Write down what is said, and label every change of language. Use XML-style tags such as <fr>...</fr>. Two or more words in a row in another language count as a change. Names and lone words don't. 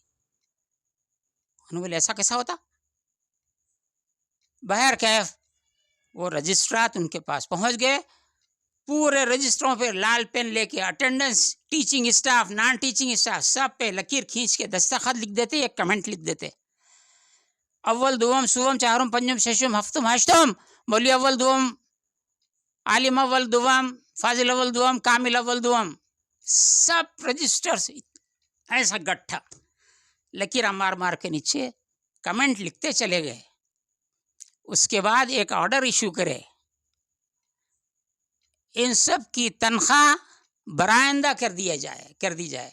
<ur>انہوں نے بولے ایسا کیسا ہوتا۔ بہر کیف وہ رجسٹرات ان کے پاس پہنچ گئے، پورے رجسٹروں پہ لال پین لے کے اٹینڈنس،</ur> <en>teaching staff, non teaching staff,</en> <ur>سب پہ لکیر کھینچ کے دستخط لکھ دیتے، ایک کمنٹ لکھ دیتے۔ اول دوم سوم چہارم پنجم ششم ہفتم ہشتم، مولوی اول دوم، عالم اول دوم، فاضل اول دوم، کامل اول دوم، سب رجسٹر سے ایسا گٹھا لکیرہ مار مار کے نیچے کمنٹ لکھتے چلے گئے. اس کے بعد ایک</ur> <en>order issue</en> <ur>کرے، ان سب کی تنخواہ برآمدہ کر دی جائے.</ur>